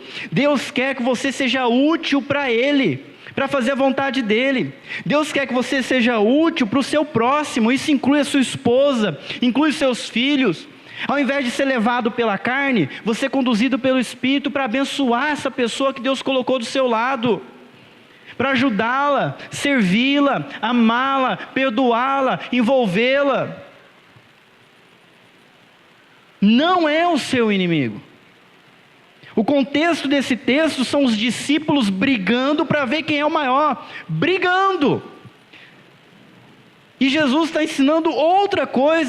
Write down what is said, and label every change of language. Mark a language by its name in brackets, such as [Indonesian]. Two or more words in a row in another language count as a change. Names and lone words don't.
[Portuguese] Deus quer que você seja útil para Ele, para fazer a vontade dEle. Deus quer que você seja útil para o seu próximo, isso inclui a sua esposa, inclui os seus filhos. Ao invés de ser levado pela carne, você é conduzido pelo Espírito para abençoar essa pessoa que Deus colocou do seu lado, para ajudá-la, servi-la, amá-la, perdoá-la, envolvê-la. Não é o seu inimigo. O contexto desse texto são os discípulos brigando para ver quem é o maior. Brigando. E Jesus está ensinando outra coisa.